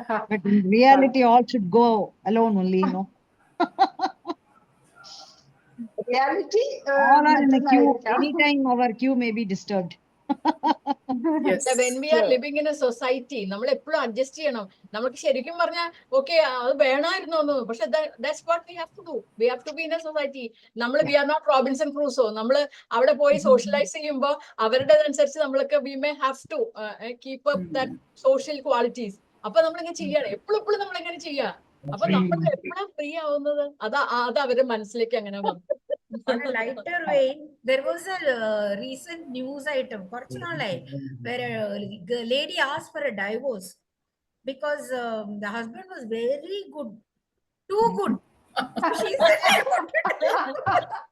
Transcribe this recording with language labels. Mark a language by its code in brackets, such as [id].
[en] But in reality, all should go alone only, no? Reality, All are in a queue. [ml] മറ്റൊന്നായിരിക്കാം. [en] Anytime our queue may be disturbed. Yes. When we are living in a society [ml] നമ്മൾ എപ്പോഴും adjust ചെയ്യണം. നമുക്ക് ശരിക്കും പറഞ്ഞാൽ okay അത് വേണമായിരുന്നു, പക്ഷെ [en] That's what we have to do. We have to be in a society. നമ്മൾ we are not Robinson Crusoe. [ml] നമ്മൾ അവിടെ പോയി സോഷ്യലൈസ് ചെയ്യുമ്പോൾ അവരുടെ അനുസരിച്ച് നമ്മളൊക്കെ [en] We may have to keep up that social qualities. [ml] അപ്പൊ നമ്മളിങ്ങനെ ചെയ്യാണ്, എപ്പോഴും നമ്മളിങ്ങനെ ചെയ്യാ. അപ്പൊ നമ്മൾ എപ്പോഴാണ് ഫ്രീ ആവുന്നത്? അത് അവരുടെ മനസ്സിലേക്ക് അങ്ങനെ വന്നു. [en] On a lighter vein, there was a recent news item, where a lady asked for a divorce because the husband was very good, too good. So she said, "I want to divorce."